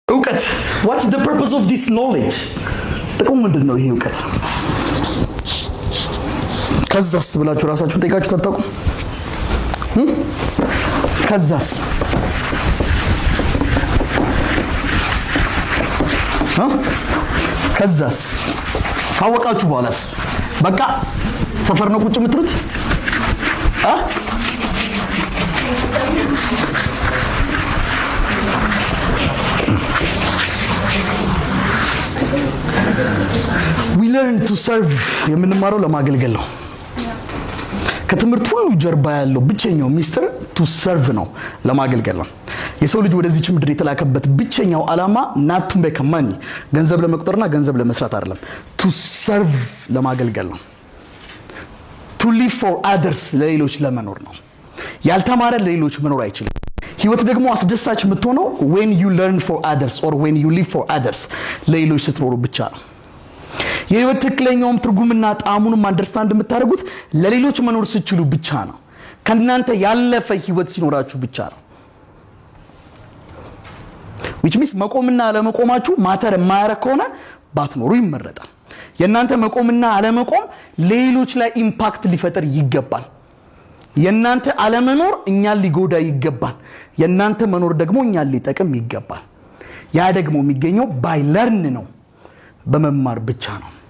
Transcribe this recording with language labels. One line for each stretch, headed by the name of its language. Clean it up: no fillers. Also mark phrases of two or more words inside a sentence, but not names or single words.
English: እውቀት what's the purpose of this knowledge?
Amharic: ጥቅሙ ምንድነው ይሄ እውቀት? ከዛስ ብላችሁ ራሳችሁን ጠይቃችሁ ተጣጣቁ። ከዛስ ካወቃችሁ በኋላስ በቃ ሰፈር ነው ቁጭ የምትሉት?
English: we learn to serve
Amharic: የምንማረው ለማገልገል ነው። ከትምህርት ሁሉ ጀርባ ያለው ብቸኛው ሚስጥር
English: to serve
Amharic: ነው፣ ለማገልገል ነው። የሰው ልጅ ወደዚህ ምድር የተላከበት ብቸኛው ዓላማ
English: not to make money
Amharic: ገንዘብ ለመቁጠርና ገንዘብ ለመስራት አይደለም፣
English: to serve
Amharic: ለማገልገል ነው።
English: to live for others
Amharic: ለሌሎች ለመኖር ነው። ያልተማረ ለሌሎች መኖር አይችልም። ህይወት ደግሞ አስደሳች የምትሆነው
English: when you learn for others or when you live for others
Amharic: ለሌሎች ስትኖሩ ብቻ ነው። የህይወት ትክክለኛውም ትርጉምና ጣዕሙንም አንደርስታንድ የምታደርጉት ለሌሎች መኖር ስትችሉ ብቻ ነው። ከእናንተ ያለፈ ህይወት ሲኖራችሁ ብቻ ነው።
English: which means
Amharic: መቆምና አለመቆማችሁ ማተር የማያረግ ከሆነ ባትኖሩ ይመረጣል። የእናንተ መቆምና አለመቆም ሌሎች ላይ ኢምፓክት ሊፈጥር ይገባል። የእናንተ አለመኖር እኛን ሊጎዳ ይገባል። የእናንተ መኖር ደግሞ እኛን ሊጠቅም ይገባል። ያ ደግሞ የሚገኘው
English: by learn
Amharic: ነው፣ በመማር ብቻ ነው።